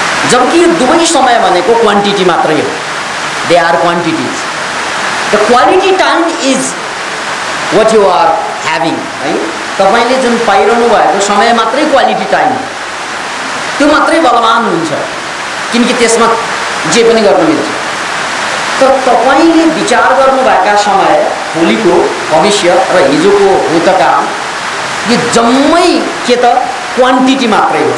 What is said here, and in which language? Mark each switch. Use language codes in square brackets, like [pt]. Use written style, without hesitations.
[ne] जबकि यो दुवै समय भनेको क्वान्टिटी मात्रै हो। [en] They are quantities. The quality time is what you are having, है। [ne] तपाईँले जुन पाइरहनु भएको समय मात्रै क्वालिटी टाइम हो, त्यो मात्रै बलवान हुन्छ, किनकि त्यसमा जे पनि गर्न मिल्छ। तर तपाईँले विचार गर्नुभएका समय, भोलिको, भविष्य र हिजोको भूतकाल, यो जम्मै के त क्वान्टिटी मात्रै हो।